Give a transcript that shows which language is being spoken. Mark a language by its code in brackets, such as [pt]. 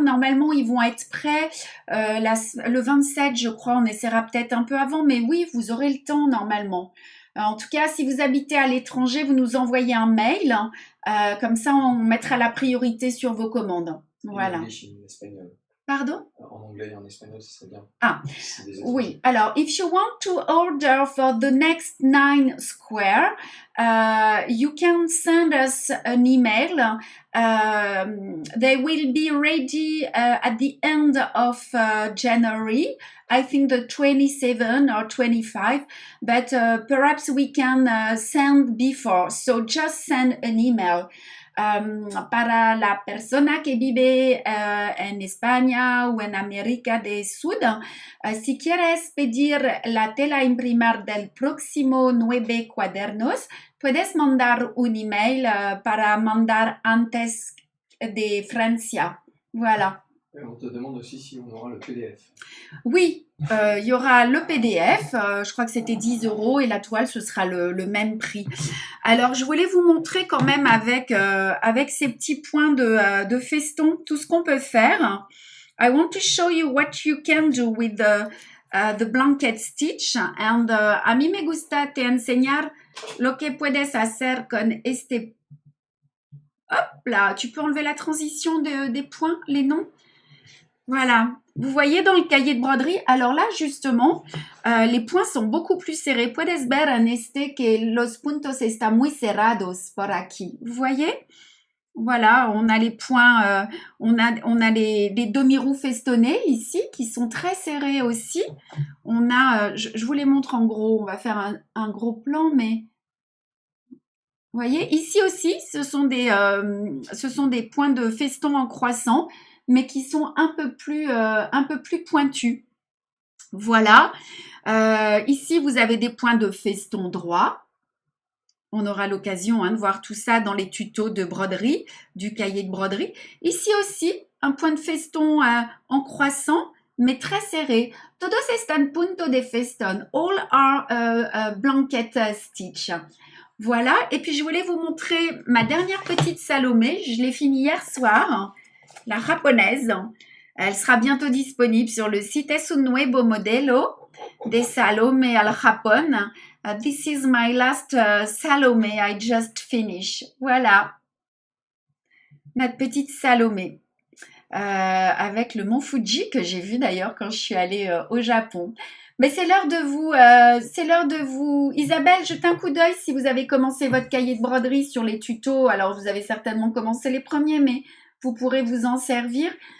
[fr] Normalement, ils vont être prêts le 27, je crois. On essaiera peut-être un peu avant, mais oui, vous aurez le temps normalement. En tout cas, si vous habitez à l'étranger, vous nous envoyez un mail. Comme ça, on mettra la priorité sur vos commandes. Voilà. En espagnol. Pardon? En anglais et en espagnol, ce serait bien. Ah, oui. [en] Alors, if you want to order for the next 9 square, you can send us an email. They will be ready at the end of January. I think the 27 or 25, but perhaps we can send before. So just send an email. [es] Para la persona que vive en España o en América del Sur, si quieres pedir la tela a imprimir del próximo 9 cuadernos, puedes mandar un email para mandar antes de Francia. [fr] Voilà. On te demande aussi si on aura le PDF. Oui, il y aura le PDF, je crois que c'était 10 € et la toile, ce sera le même prix. Alors, je voulais vous montrer quand même avec ces petits points de feston, tout ce qu'on peut faire. [en] I want to show you what you can do with the blanket stitch. [es] And a mí me gusta te enseñar lo que puedes hacer con este... [fr] Hop là, tu peux enlever la transition des points, les noms? Voilà, vous voyez dans le cahier de broderie, alors là justement, les points sont beaucoup plus serrés. [es] Puedes ver en este que los puntos están muy cerrados por aquí. [fr] Vous voyez? Voilà, on a les points, on a les demi-roues festonnés ici qui sont très serrés aussi. On a, je vous les montre en gros, on va faire un gros plan, mais vous voyez, ici aussi, ce sont des points de feston en croissant, mais qui sont un peu plus pointus. Voilà. Ici, vous avez des points de feston droit. On aura l'occasion de voir tout ça dans les tutos de broderie, du cahier de broderie. Ici aussi, un point de feston en croissant, mais très serré. [es] Todos están punto de feston. [en] All are blanket stitch. Voilà. [fr] Et puis, je voulais vous montrer ma dernière petite Salomé. Je l'ai finie hier soir, la japonaise. Elle sera bientôt disponible sur le site. [es] Es un nuevo modelo de Salomé al Japón. [en] This is my last Salomé I just finished. [fr] Voilà, notre petite Salomé. Avec le mont Fuji que j'ai vu d'ailleurs quand je suis allée au Japon. Mais c'est l'heure de vous, Isabelle, jetez un coup d'œil si vous avez commencé votre cahier de broderie sur les tutos. Alors vous avez certainement commencé les premiers, mais vous pourrez vous en servir.